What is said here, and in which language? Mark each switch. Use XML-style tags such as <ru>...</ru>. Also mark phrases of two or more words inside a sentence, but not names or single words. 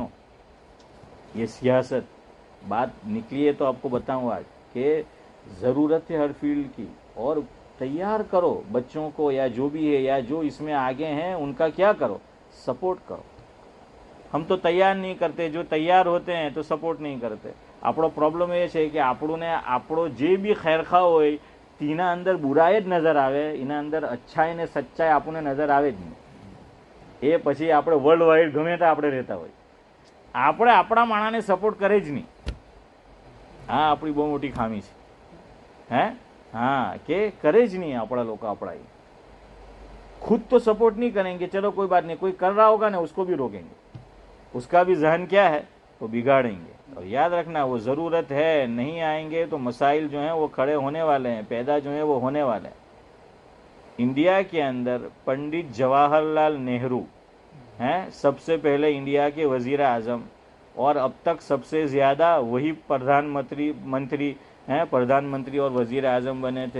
<ur>یہ سیاست بات نکلی ہے تو آپ کو بتاؤں آج کہ ضرورت ہے ہر فیلڈ کی، اور تیار کرو بچوں کو، یا جو بھی ہے یا جو اس میں آگے ہیں ان کا کیا کرو، سپورٹ کرو. ہم تو تیار نہیں کرتے، جو تیار ہوتے ہیں تو سپورٹ نہیں کرتے.</ur> <gu>આપણો પ્રોબ્લેમ એ છે કે આપણો જે બી ખૈરખા હોય તેના અંદર બુરાઈ જ નજર આવે, એના અંદર અચ્છાઈ ને સચ્ચાઈ આપણને નજર આવે જ નહીં. એ પછી આપણે વર્લ્ડ વાઇડ ગમે ત્યાં આપણે રહેતા હોય, આપણે આપણા માણાને સપોર્ટ કરે જ નહીં. હા આપણી બહુ મોટી ખામી છે. હા કે કરે જ નહીં આપણા લોકો આપણા ہی.</gu> <ur>خود تو سپورٹ نہیں کریں گے، چلو کوئی بات نہیں، کوئی کر رہا ہوگا نا اس کو بھی روکیں گے، اس کا بھی ذہن کیا ہے وہ بگاڑیں گے. اور یاد رکھنا وہ ضرورت ہے، نہیں آئیں گے تو مسائل جو ہیں وہ کھڑے ہونے والے ہیں، پیدا جو ہیں وہ ہونے والے ہیں. انڈیا کے اندر پنڈت جواہر لال نہرو ہیں سب سے پہلے انڈیا کے وزیر اعظم، اور اب تک سب سے زیادہ وہی پردھان منتری اور وزیر اعظم بنے تھے.</ur>